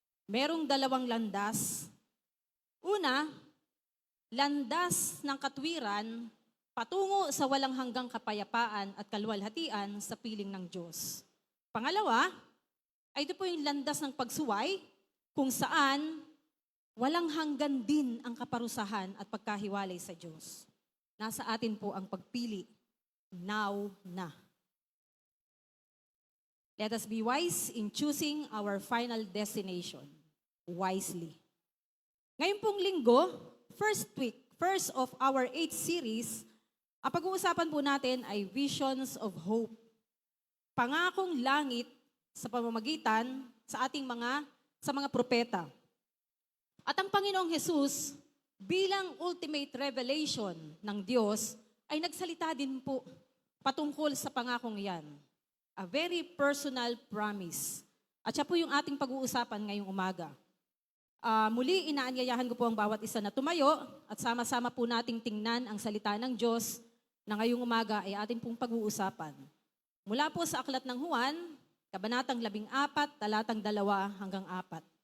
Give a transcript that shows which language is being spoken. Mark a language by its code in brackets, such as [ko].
[tl] Merong 2 landas. Una, landas ng katwiran patungo sa walang hanggang kapayapaan at kaluwalhatian sa piling ng Diyos. Pangalawa, ay ito po yung landas ng pagsuway kung saan walang hanggan din ang kaparusahan at pagkahiwalay sa Diyos. Nasa atin po ang pagpili. Now na. [en] Let us be wise in choosing our final destination wisely. [tl] Ngayon pong linggo, [en] first of our 8th series, [tl] ang pag-uusapan po natin ay Visions of Hope. Pangakong langit sa pamamagitan sa mga propeta. At ang Panginoong Jesus, bilang ultimate revelation ng Diyos, ay nagsalita din po patungkol sa pangakong yan. [en] A very personal promise. [tl] At siya po yung ating pag-uusapan ngayong umaga. Muli, inaanyayahan ko po ang bawat isa na tumayo at sama-sama po nating tingnan ang salita ng Diyos na ngayong umaga ay ating pong pag-uusapan. Mula po sa Aklat ng Juan, Kabanatang 14, talatang 2 hanggang 4.